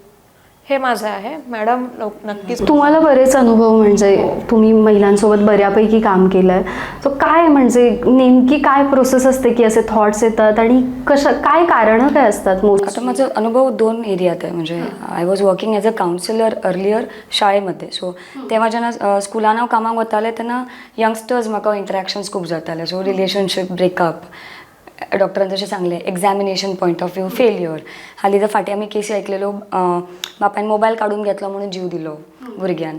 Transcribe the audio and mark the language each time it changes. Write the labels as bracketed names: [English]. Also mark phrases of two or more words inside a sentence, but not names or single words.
[Marathi] हे माझं आहे. मॅडम नक्कीच. तुम्हाला बरेच अनुभव, म्हणजे तुम्ही महिलांसोबत बऱ्यापैकी काम केलंय, तो काय म्हणजे नेमकी काय प्रोसेस असते की असे थॉट्स येतात आणि काय कारणं काय असतात मोस्ट? आता माझा अनुभव 2 एरियात आहे. [English] म्हणजे I was working as a counsellor earlier शाळेमध्ये. [Konkani] सो तेव्हा जेन्ना स्कुलान हांव कामाक वतालें तेन्ना यंगस्टर्स म्हाका इंटरॅक्शन्स खूब जाताले. सो [English] relationship breakup, [Konkani] डॉक्टरान जशें सांगलें [English] examination point of view failure. [Konkani] हालीं जर फाटीं आमी केसी आयकलेल्यो, बापायन मोबायल काडून घेतलो म्हणून जीव दिलो भुरग्यान.